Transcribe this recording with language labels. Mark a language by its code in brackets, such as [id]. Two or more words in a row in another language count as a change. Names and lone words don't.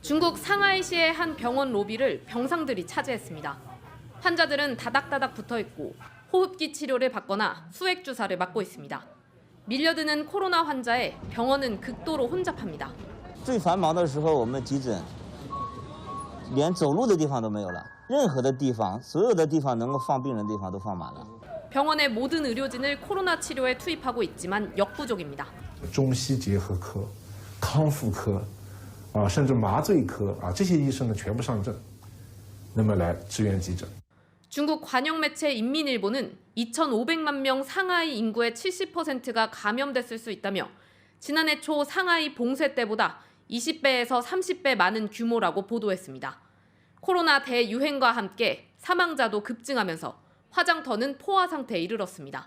[ko] 중국 상하이시의 한 병원 로비를 병상들이 차지했습니다. 환자들은 다닥다닥 붙어 있고 호흡기 치료를 받거나 수액 주사를 맞고 있습니다. 밀려드는 코로나 환자에 병원은 극도로 혼잡합니다. [zh] 最繁忙的时候，我们急诊连走路的地方都没有了，任何的地方，所有的地方能够放病人的地方都放满了。 [ko] 병원의 모든 의료진을 코로나 치료에 투입하고 있지만 역부족입니다. [zh] 中西结合科、康复科，甚至麻醉科这些医生呢全部上阵，那么来支援急诊。 [ko] 중국 관영 매체 인민일보는 2,500만 명 상하이 인구의 70%가 감염됐을 수 있다며 지난해 초 상하이 봉쇄 때보다 20배에서 30배 많은 규모라고 보도했습니다. 코로나 대유행과 함께 사망자도 급증하면서 화장터는 포화 상태에 이르렀습니다.